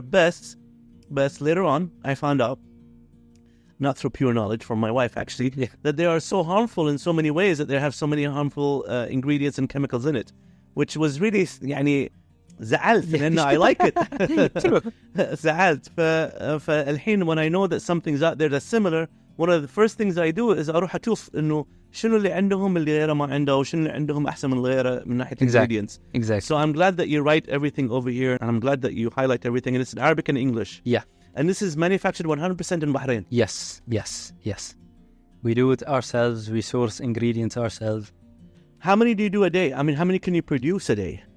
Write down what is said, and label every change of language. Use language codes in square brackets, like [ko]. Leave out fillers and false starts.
[en] Best later on, I found out, not through pure knowledge from my wife actually, that they are so harmful in so many ways, that they have so many harmful ingredients and chemicals in it, which was really, [ar] زعلت لأن [en] I like it. [ar] زعلت. فالحين [en] when I know that something's out there that's similar, one of the first things I do is [ar] أروح أشوف إنه شنو اللي عندهم اللي غيره ما عنده وشنو اللي عندهم أحسن من غيره من ناحية ingredients. [en] Exactly. So I'm glad that you write everything over here, and I'm glad that you highlight everything, and it's in Arabic and English. Yeah. And this is manufactured 100% in Bahrain. Yes. We do it ourselves. We source ingredients ourselves. How many do you do a day? I mean, how many can you produce a day?